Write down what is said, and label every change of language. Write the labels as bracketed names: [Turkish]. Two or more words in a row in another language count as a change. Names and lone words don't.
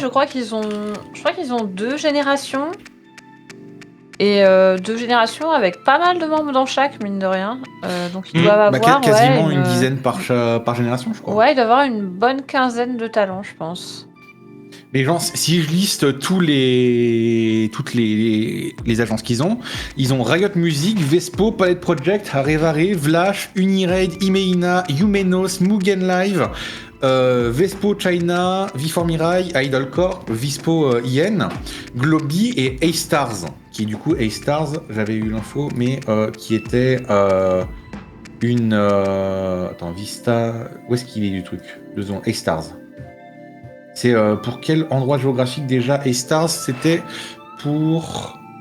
[French] je crois qu'ils ont 2 générations. Et 2 générations avec pas mal de membres dans chaque, mine de rien. Donc ils doivent avoir quasiment une dizaine par génération, je crois. Ouais, ils doivent avoir une bonne quinzaine de talents, je pense. Mais genre, si je liste toutes les agences qu'ils ont Riot Music, Vespo, Palette Project, Harevare, Vlash, Uniraid, Imeina, Yumenos, Mugen Live, Vespo China, V4 Mirai, Idol Corp, Vispo IN, Globi et A-Stars, qui du coup, A-Stars, j'avais eu l'info, mais qui était une... Attends, Vista... Où est-ce qu'il est du truc? 2 secondes. A-Stars. C'est pour quel endroit géographique déjà? Et Stars, c'était pour...